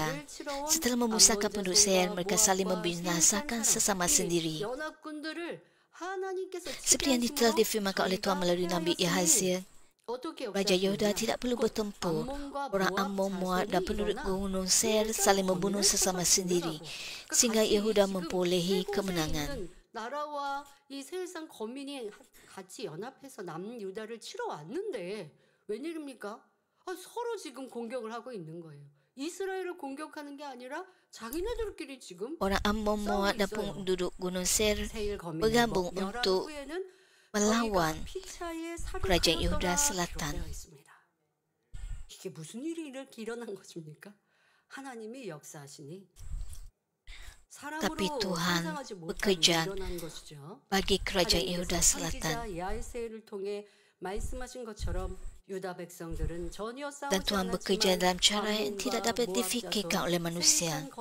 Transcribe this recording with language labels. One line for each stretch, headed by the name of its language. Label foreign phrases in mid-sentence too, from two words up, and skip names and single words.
Malay: Setelah memusnahkan penduduk Seir, mereka saling membinasakan sesama sendiri. Seperti yang telah difirmankan oleh Tuhan melalui Nabi Yahzia, Raja Yehuda tidak perlu bertempur. Orang Amon, Moab dan penduduk gunung Seir saling membunuh sesama sendiri, sehingga Yehuda memperolehi kemenangan.
Korean: 나라와 이 세상 거민이 같이 연합해서 남유다를 치러 왔는데 웬일입니까? 서로 지금 공격을 하고 있는 거예요. 이스라엘을 공격하는 게 아니라 자기네들끼리 지금
Indonesian: Orang Amon, Moab dan penduduk gunung Seir bergabung untuk melawan kerajaan Yehuda Selatan.
Korean: 이게 무슨 일이 이렇게 일어난 것입니까? 하나님이 역사하시니
Indonesian: Tapi Tuhan bekerja bagi kerajaan Yehuda Selatan. Dan Tuhan bekerja dalam cara yang tidak dapat difikirkan oleh manusia.